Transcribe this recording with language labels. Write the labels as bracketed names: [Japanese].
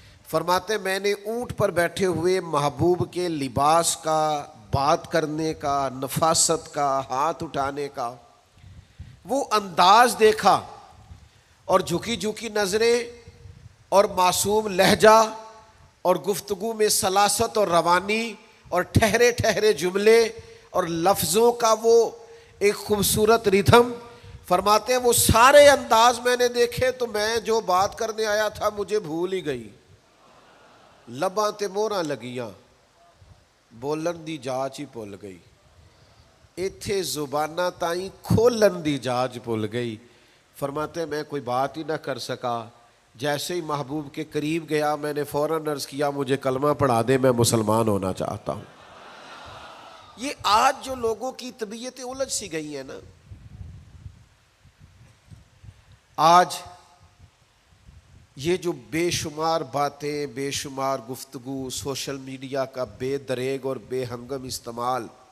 [Urdu] فرماتے میں نے اونٹ پر بیٹھے ہوئے محبوب کے لباس کا، بات کرنے کا، نفاست کا، ہاتھ اٹھانے کا وہ انداز دیکھا، اور جھکی جھکی نظریں اور معصوم لہجہ اور گفتگو میں سلاست اور روانی اور ٹھہرے ٹھہرے جملے اور لفظوں کا وہ ایک خوبصورت ریدھم. فرماتے ہیں وہ سارے انداز میں نے دیکھے تو میں جو بات کرنے آیا تھا مجھے بھول ہی گئی. [Punjabi] لباں تے موہراں لگیاں بولن دی جاچ ہی بھول گئی، ایتھے زباناں تائیں کھولن دی جاچ بھول گئی. [Urdu] فرماتے ہیں میں کوئی بات ہی نہ کر سکا. جیسے ہی محبوب کے قریب گیا میں نے فوراً عرض کیا مجھے کلمہ پڑھا دے، میں مسلمان ہونا چاہتا ہوں. یہ آج جو لوگوں کی طبیعتیں الجھ سی گئی ہیں نا، آج یہ جو بے شمار باتیں، بے شمار گفتگو، سوشل میڈیا کا بے دریغ اور بے ہنگم استعمال